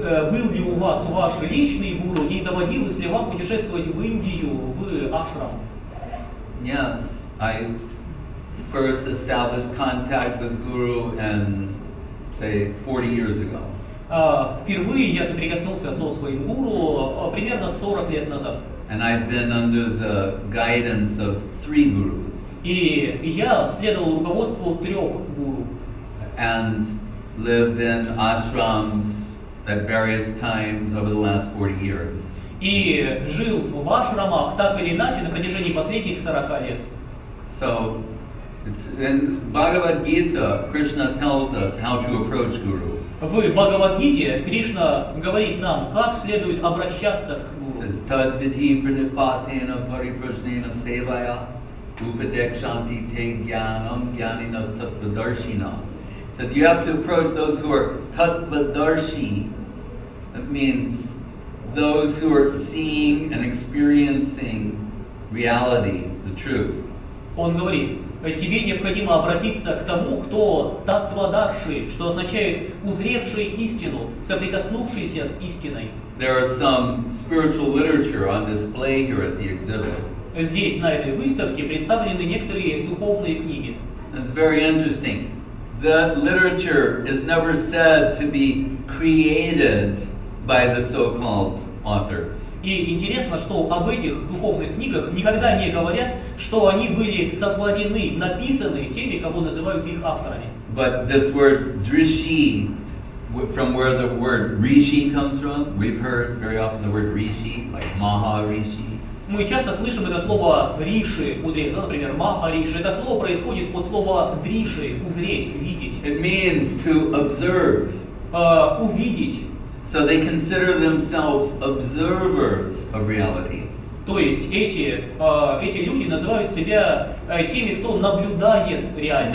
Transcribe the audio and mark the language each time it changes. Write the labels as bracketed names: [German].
[Russian] Был ли у вас ваш личный гуру и доводилось ли вам путешествовать в Индию, в ашрам? [English] Yes, I first established contact with Guru and say 40 years ago. [Russian] Впервые я соприкоснулся со своим гуру примерно 40 лет назад. [English] And I've been under the guidance of 3 gurus. [Russian] И я следовал руководству 3 гуру. [English] And lived in ashrams at various times over the last 40 years. [Russian] И жил в ашрамах так или иначе на протяжении последних 40 лет. [English] So, it's in Bhagavad Gita, Krishna tells us how to approach Guru. [Russian] В Бхагавад-гите Кришна говорит нам, как следует обращаться к гуру. [English] It says, [Sanskrit] Tad vidhi pranipatena pariprasnena sevaya upadekshanti te jnanam jnaninas tattvadarshina. [English] So you have to approach those who are tattvadarshi. That means those who are seeing and experiencing reality, the truth. [Russian] Он говорит, тебе необходимо обратиться к тому, кто таттвадарши, что означает узревший истину, соприкоснувшийся с истиной. [English] There is some spiritual literature on display here at the exhibit. [Russian] Здесь, на этой выставке, представлены некоторые духовные книги. [English] It's very interesting. The literature is never said to be created by the so-called authors. [Russian] И интересно, что об этих духовных книгах никогда не говорят, что они были сотворены, написаны теми, кого называют их авторами. [English] But this word drishi, from where the word rishi comes from, we've heard very often the word rishi, like Maharishi. [Russian] Мы часто слышим это слово риши, например, махариши. Это слово происходит от слова дриши, узреть, видеть. [English] It means to observe. [Russian] Увидеть. [English] So they consider themselves observers of reality. [Russian] То есть эти люди называют себя теми, кто наблюдает реальность.